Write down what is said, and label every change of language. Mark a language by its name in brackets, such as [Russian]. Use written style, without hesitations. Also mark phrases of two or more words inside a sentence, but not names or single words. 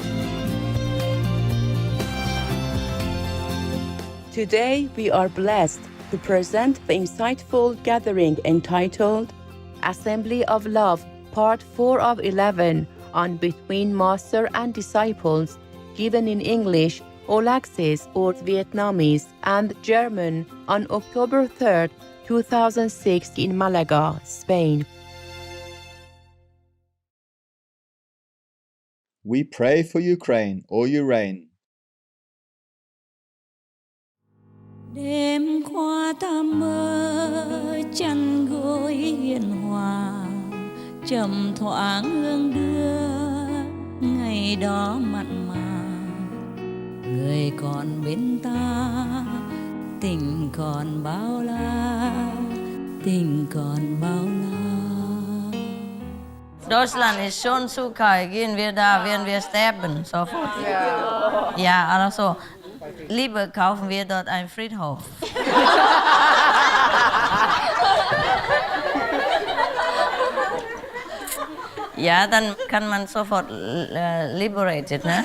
[English] Today, we are blessed to present the insightful gathering entitled Assembly of Love, Part 4 of 11 on Between Master and Disciples, given in English, All Access or Vietnamese and German on October 3rd, 2006 in Malaga, Spain. We pray for Ukraine or Ukraine. [Vietnamese] Đêm qua ta mơ chăn gối hiền hòa, trầm thoáng hương đưa ngày đó mặn mà. Người còn bên ta, tình còn bao la, tình còn bao la. [German] Deutschland ist schon zu kalt, gehen wir da, werden wir sterben, sofort. Ja, also, lieber kaufen wir dort einen Friedhof. Ja, dann kann man sofort liberated, ne?